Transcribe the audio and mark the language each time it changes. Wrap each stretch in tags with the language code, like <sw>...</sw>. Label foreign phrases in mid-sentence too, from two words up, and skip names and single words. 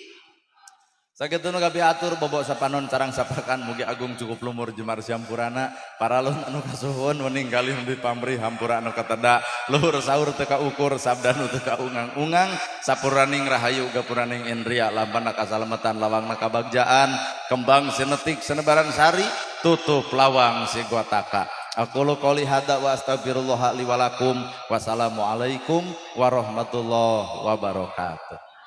<su>Sakitu nu kapiatur bobo sapanon carang sapakan mugi agung cukup lumur jemar sampurana paralun anu kasuhun meninggali di pamrih hampura anu kateda luhur sahur teu kaukur sabda nu teu kaungang-ungang sapuraning rahayu gapuraning indria lampana kasalamatan lawangna kabagjaan kembang sinetik senebaran sari tutup lawang si gotaka.</su> <ar>أقول قولي هذا وأستغفر الله لي ولكم. والسلام عليكم ورحمة الله وبركاته.</ar>